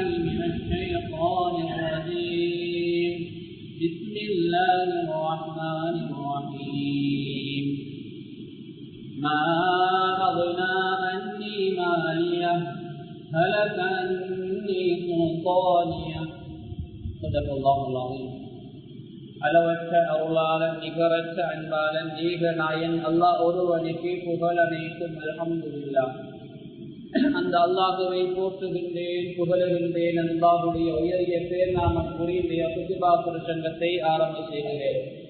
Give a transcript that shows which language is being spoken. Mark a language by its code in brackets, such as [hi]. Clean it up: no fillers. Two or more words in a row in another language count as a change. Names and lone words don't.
[ar] من الشيطان الرجيم بسم الله الرحمن الرحيم ما أغنى عني مالية هلك عني سلطانية صدق الله العظيم [ta] அளவற்ற அருளாளன் நிகரற்ற அன்பாளன் ஏகநாயன் அல்லாஹ் ஒருவனுக்கு புகழ் அனைத்தும் அல்ஹம்துலில்லாஹ். அந்த அல்லாஹுவை போற்றுகின்றேன் புகழுகின்றேன். அல்லாஹுடைய உயரிய பேர் நாமம் கூறிய குதுபா பிரசங்கத்தை ஆரம்ப செய்கிறேன்.